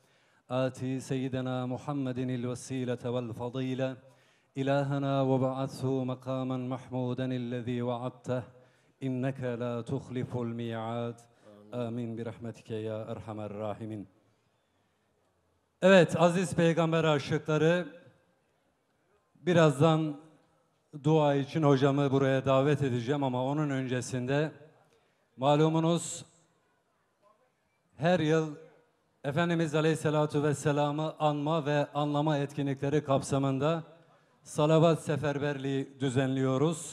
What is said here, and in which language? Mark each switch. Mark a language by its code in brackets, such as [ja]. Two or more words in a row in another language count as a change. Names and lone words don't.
[ar] آتي سيدنا محمد الوسيلة والفضيلة إلهنا وبعثه مقاما محمودا الذي وعدته إنك لا تخلف الميعاد آمين برحمتك يا أرحم الراحمين. [tr] Evet aziz peygamber aşıkları, birazdan dua için hocamı buraya davet edeceğim ama onun öncesinde malumunuz her yıl Efendimiz [ar] عليه الصلاة والسلام'ı [tr] anma ve anlama etkinlikleri kapsamında salavat seferberliği düzenliyoruz.